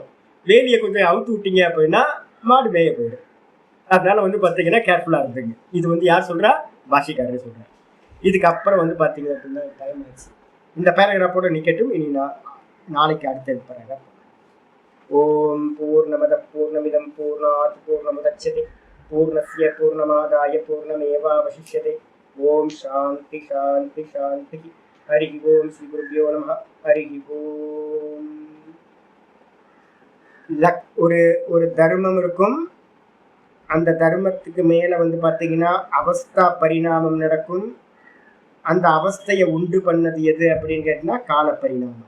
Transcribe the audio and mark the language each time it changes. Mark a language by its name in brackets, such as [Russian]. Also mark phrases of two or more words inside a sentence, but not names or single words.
[Tamil] வேலியை கொஞ்சம் அவுத்து விட்டீங்க அப்படின்னா மாடு மேய போயிடும். அதனால வந்து பாத்தீங்கன்னா கேர்ஃபுல்லா இருந்துங்க. இது வந்து யார் சொல்றா, பாஷிக்காரரே சொல்றேன். இதுக்கப்புறம் வந்து பாத்தீங்க அப்படின்னா டைம் ஆச்சு. இந்த பேராகிராஃபோட நிக்கட்டும். இனி நாளைக்கு அடுத்த பேராகிராஃப். [Sanskrit] ॐ पूर्णमदः पूर्णमिदं पूर्णात् पूर्णमुदच्यते पूर्णस्य पूर्णमादाय पूर्णमेवावशिष्यते. ॐ शान्ति शान्ति शान्ति. हरि ॐ श्री गुरुभ्यो नमः. हरि ॐ. [Tamil] ஒரு தர்மம் இருக்கும். அந்த தர்மத்துக்கு மேல வந்து பாத்தீங்கன்னா அவஸ்தா பரிணாமம் நடக்கும். அந்த அவஸ்தையை உண்டு பண்ணது எது அப்படின்னு கேட்டீங்கன்னா கால பரிணாமம்.